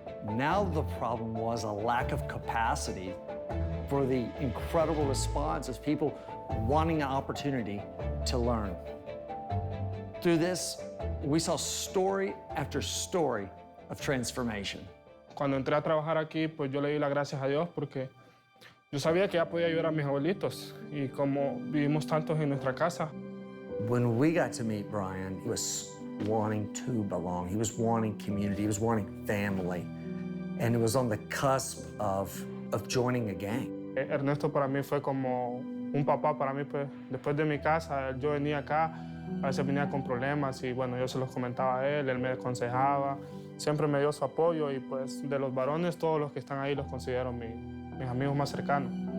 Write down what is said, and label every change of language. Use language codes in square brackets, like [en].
[en] Now the problem was a lack of capacity for the incredible response of people wanting an opportunity to learn. Through this, we saw story after story of transformation. [es] Cuando entré a trabajar aquí, pues yo le di las gracias a Dios porque yo sabía que ya podía ayudar a mis abuelitos y como vivimos tantos en nuestra casa. [en] When we got to meet Brian, he was wanting to belong. He was wanting community. He was wanting family. And it was on the cusp of joining a gang. [es] Ernesto para mí fue como un papá para mí, pues después de mi casa, yo venía acá, a veces venía con problemas y bueno, yo se los comentaba a él me aconsejaba, siempre me dio su apoyo y pues de los varones, todos los que están ahí los considero mis amigos más cercanos.